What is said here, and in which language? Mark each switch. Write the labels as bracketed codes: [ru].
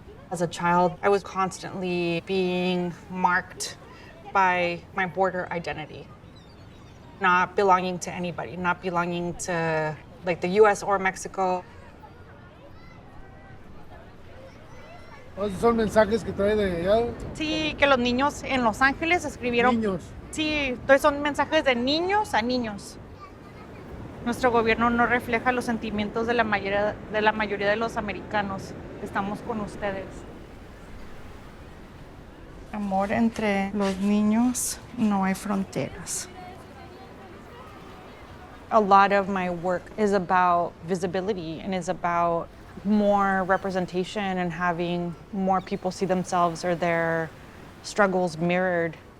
[en] As a child, I was constantly being marked by my border identity. Not belonging to anybody, not belonging to like the US or Mexico. [es] ¿Son mensajes que trae de allá? Sí, que los niños en Los Ángeles escribieron. Niños. Sí, entonces son mensajes de niños a niños. Nuestro gobierno no refleja los sentimientos de la mayoría de los americanos. Estamos con ustedes. Amor entre los niños, no hay fronteras. [en] A lot of my work is about visibility and is about more representation and having more people see themselves or their struggles mirrored.